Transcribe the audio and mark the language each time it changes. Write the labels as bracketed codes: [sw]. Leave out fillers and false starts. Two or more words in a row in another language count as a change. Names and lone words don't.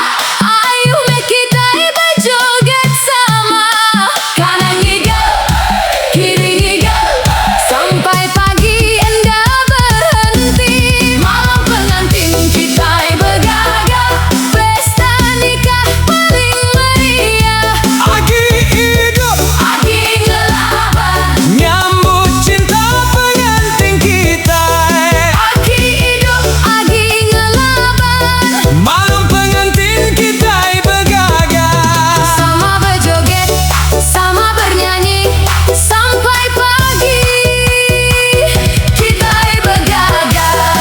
[iba] Ayo me kita berjoget sama. Kanan ngigel, kiri ngigel, sampai pagi enda berhenti. [ms] Malam pengantin kita bergagah. Pesta nikah paling meriah. [iba] Agi hidup Agi ngelaban, nyambut cinta pengantin kita. Agi hidup, agi ngelaban. [ms] Malam pengantin kita bergagah. Sama berjoget, sama bernyanyi, sampai pagi kita bergagah.